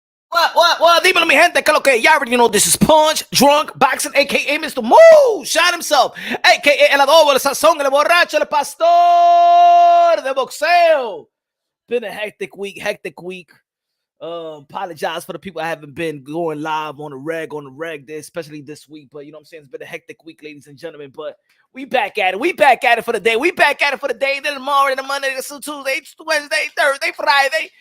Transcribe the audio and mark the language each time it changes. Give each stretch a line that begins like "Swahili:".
English: What?
Spanish: Dímelo, mi gente, que lo que?
English: Y'all already know this is Punch, Drunk, Boxing, a.k.a. Mr. Moonshine himself, a.k.a.
Spanish: El Adobo, el Sazón, el Borracho, el Pastor de Boxeo.
English: Been a hectic week. Apologize for the people I haven't been going live on the reg, especially this week. But you know what I'm saying? It's been a hectic week, ladies and gentlemen. But we back at it. We back at it for the day. Then tomorrow, then Monday, then Tuesday, Wednesday, Thursday, Friday.